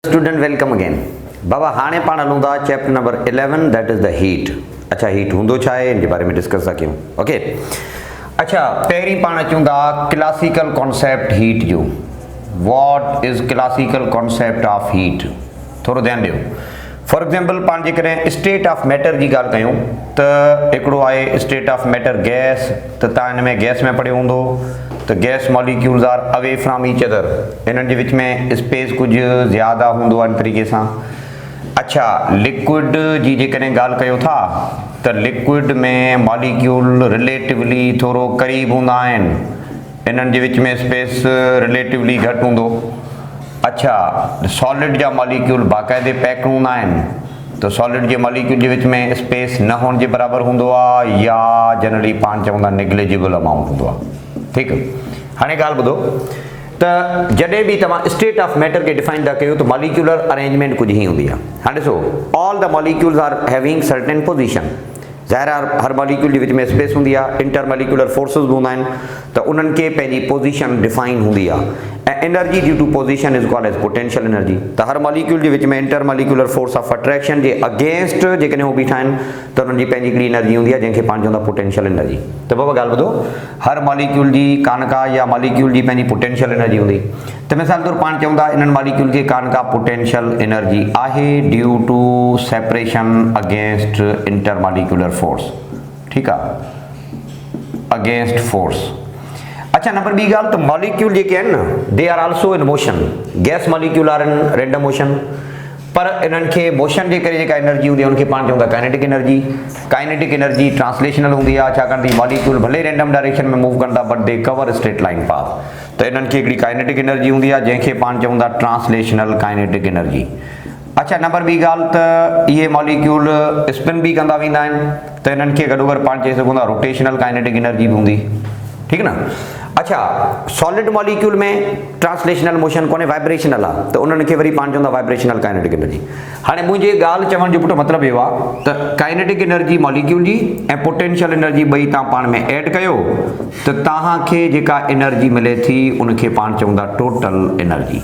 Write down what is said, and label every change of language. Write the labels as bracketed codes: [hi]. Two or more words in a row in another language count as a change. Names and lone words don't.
[en] student welcome again [sd] बाबा हाणे पाण हलूं था चैप्टर नंबर 11 [en] that is the heat. [sd] अच्छा हीट हूंदो छा आहे इन जे बारे में डिस्कस था कयूं। ओके अच्छा पहिरीं पाण अचूं था [en] classical concept [sd] हीट जो। [en] what is classical concept of heat, [sd] थोरो ध्यानु ॾियो। फॉर एग्जाम्पल पाण जेकॾहिं [en] state of matter [sd] जी ॻाल्हि कयूं त हिकिड़ो आहे [en] state of matter gas, [sd] त तव्हां हिन में गैस में पढ़ियो हूंदो त [en] gas molecules are away from each other, [sd] इन्हनि जे विच में स्पेस कुछ ज़्यादा हूंदो आहे इन तरीक़े सां। अच्छा लिक्विड जी जेकॾहिं ॻाल्हि कयो था त लिक्विड में मॉलिक्यूल रिलेटिवली थोरो क़रीब हूंदा आहिनि, इन्हनि जे विच में स्पेस रिलेटिवली घटि हूंदो। अच्छा सॉलिड जा मॉलिक्यूल बाक़ाइदे पैक हूंदा आहिनि, तो सॉलिड जे मॉलिक्यूल जे विच में स्पेस न हुअण जे बराबरि हूंदो आहे या जनरली पाण चवंदा [en] negligible amount [sd] हूंदो आहे। ठीकु, हाणे ॻाल्हि ॿुधो त जॾहिं बि तव्हां [en] state of matter [sd] खे डिफाइन था कयो त [en] molecular arrangement [sd] कुझु ई हूंदी आहे। [en] हाणे ॾिसो all the molecules are having certain position, [sd] ज़ाहिर आहे हर मॉलिक्यूल जे विच में स्पेस हूंदी आहे, [en] inter molecular forces [sd] बि हूंदा आहिनि, त उन्हनि खे पंहिंजी पोजीशन डिफाइन हूंदी आहे। [en] ऐं energy due to position is called as potential energy. [sd] त हर मॉलिक्यूल जे विच में [en] inter molecular force of attraction [sd] जे अगेंस्ट जेकॾहिं उहो बीठा आहिनि त उन्हनि जी पंहिंजी हिकिड़ी एनर्जी हूंदी आहे जंहिंखे पाण चवंदा [en] potential energy. [sd] त बाबा ॻाल्हि ॿुधो, हर मॉलिक्यूल जी कानका या मॉलिक्यूल जी पंहिंजी [en] potential energy [sd] हूंदी। त मिसाल तौरु पाण चवंदा इन्हनि मॉलिक्यूल खे कानका [en] potential energy [sd] आहे [en] due to separation against inter molecular force. [sd] ठीकु आहे, [en] against force. [sd] अच्छा नंबर ॿी ॻाल्हि त मॉलिक्यूल जेके आहिनि न [en] they are also in motion. gas molecule are in random motion, [sd] पर इन्हनि खे मोशन जे करे जेका एनर्जी हूंदी आहे उनखे पाण चवंदा [en] kinetic energy. kinetic energy [sd] ट्रांसलेशनल हूंदी आहे, छाकाणि त मॉलिक्यूल भले [en] random direction [sd] में मूव कंदा [en] but they cover straight line path. [sd] त इन्हनि खे हिकिड़ी काइनेटिक एनर्जी हूंदी आहे जंहिंखे पाण चवंदा [en] translational kinetic energy. [sd] अच्छा नंबर ॿी ॻाल्हि त इहे मॉलिक्यूल स्पिन बि कंदा वेंदा आहिनि, त इन्हनि खे गॾो गॾु पाण चई सघूं था [en] rotational kinetic energy [sd] बि हूंदी। ठीकु न। अच्छा सॉलिड मॉलिक्यूल में [en] translational motion [sd] कोन्हे, वाइब्रेशनल आहे, त उन्हनि खे वरी पाण चवंदा [en] vibrational kinetic energy. [sd] हाणे मुंहिंजे ॻाल्हि चवण जो पुटु मतिलबु इहो आहे त [en] kinetic energy [sd] मॉलिक्यूल जी ऐं [en] potential energy [sd] ॿई तव्हां पाण में ऐड कयो त तव्हांखे जेका एनर्जी मिले थी उनखे पाण चवंदा [en] total energy.